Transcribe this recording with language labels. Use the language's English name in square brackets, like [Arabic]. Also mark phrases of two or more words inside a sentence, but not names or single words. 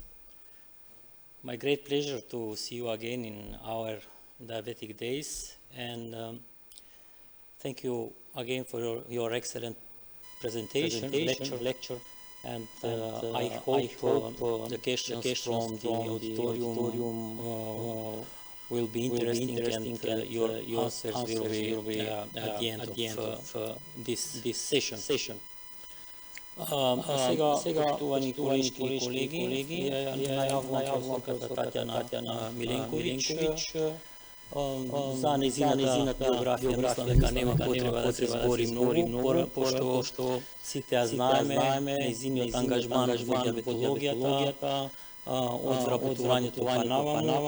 [English] My great pleasure to see you again in our diabetic days, and thank you again for your excellent presentation, lecture, and I hope the questions from the auditorium will be interesting, and your answers will be at the end of this session. [Macedonian] Сега, почитувани колежки и колеги, најавувам професор Татјана Миленковиќ за нејзината биографија. Мислам дека нема потреба да се збори многу, пошто сите ја знаеме, нејзиниот ангажман во диабетологијата, од вработувањето па наваму.